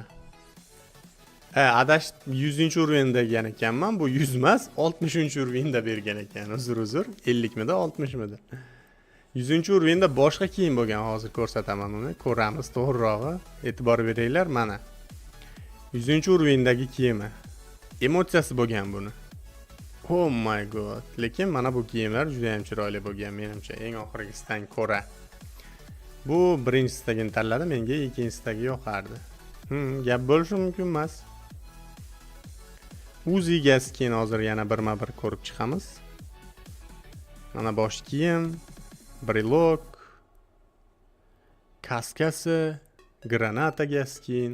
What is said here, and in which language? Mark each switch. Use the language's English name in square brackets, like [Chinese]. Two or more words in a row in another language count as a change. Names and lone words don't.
[Uzbek] Adash 100-o'rinda degan ekanman, bu 100 emas, 60-o'rinda bergan ekan. Uzr, 50midi, 60midi. 100-o'rinda boshqa kiyim bo'lgan, hozir ko'rsataman uni. Ko'ramiz to'g'rirog'i. E'tibor beringlar, mana. 100-o'rindagi kiyimi. Emotsiyasi bo'lgan buni. [English] Oh my god. [Uzbek] Lekin mana bu kiyimlar juda ham chiroyli bo'lgan menimcha, eng oxirgisidan ko'ra. Bu birinchisidagini tanladim, menga ikkinchisidagi yoqardi. Gap bo'lishi mumkin emas. Uziga skin hozir yana birma-bir ko'rib chiqamiz. Mana bosh kiyim, brelok, kaskasi, granataga skin.